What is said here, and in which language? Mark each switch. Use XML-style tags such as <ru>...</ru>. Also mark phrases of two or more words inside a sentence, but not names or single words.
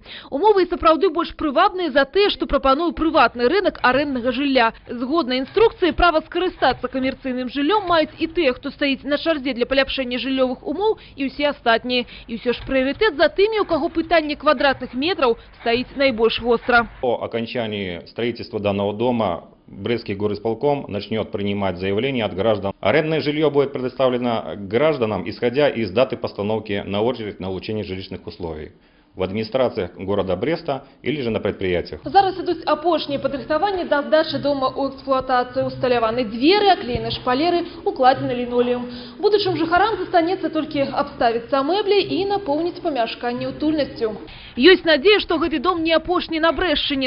<be>Умовы і сапраўды больш прывабныя за тыя, што прапануе прыватны рынок арэнднага жылля. Згодна інструкцыі, права скарыстацца камерцыйным жыллём маюць і тыя, хто стаіць на чарзе для паляпшэння жыллёвых умоў, і ўсе астатнія. І ўсё ж прыярытэт за тымі, у каго пытанне квадратных метраў стаіць найбольш востра.</be> <ru>По окончании строительства данного дома Брестский горисполком начнет принимать заявления от граждан. Арендное жилье будет предоставлено гражданам, исходя из даты постановки на очередь на улучшение жилищных условий в администрациях города Бреста или же на предприятиях.</ru> <be>Зараз ідуць апошнія падрыхтаванні да здачы дома ў эксплуатацыю. Усталяваны дзверы, аклеены шпалеры, укладзены лінолеум. Будучым жыхарам застанецца толькі абставіцца мэбляй і напоўніць памяшканне утульнасцю. Ёсць надзея, што гэты дом не апошні на Брэсчыне.</be>